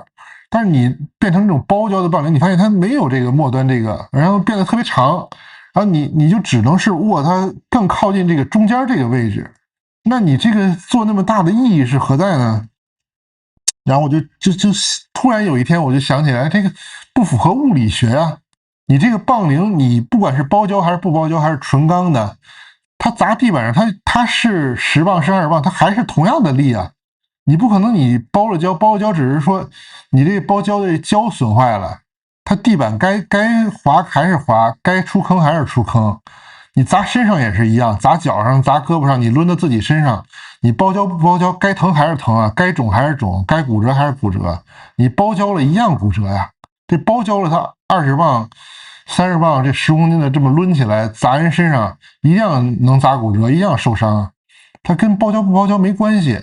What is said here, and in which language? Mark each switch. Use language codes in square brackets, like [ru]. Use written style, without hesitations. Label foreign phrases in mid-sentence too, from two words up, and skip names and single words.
[zh] 但是你變成這種包膠的棒鈴，你發現它沒有這個末端這個，然後變得特別長，然後你就只能是握它更靠近這個中間這個位置。那你這個做那麼大的意義是何在呢？然後我就突然有一天我就想起來，這個不符合物理學啊！你這個棒鈴，你不管是包膠還是不包膠還是純鋼的，它砸地板上，它是10磅是20磅，它還是同樣的力啊！你不可能你包了膠只是說你這個包膠的膠損壞了，它地板該滑還是滑，該出坑還是出坑。你砸身上也是一樣，砸腳上砸胳膊上，你掄到自己身上，你包膠不包膠，該疼還是疼啊，該腫還是腫，該骨折還是骨折。你包膠了一樣骨折呀，這包膠了它20磅30磅這10公斤的這麼掄起來砸人身上，一樣能砸骨折，一樣受傷，它跟包膠不包膠沒關係。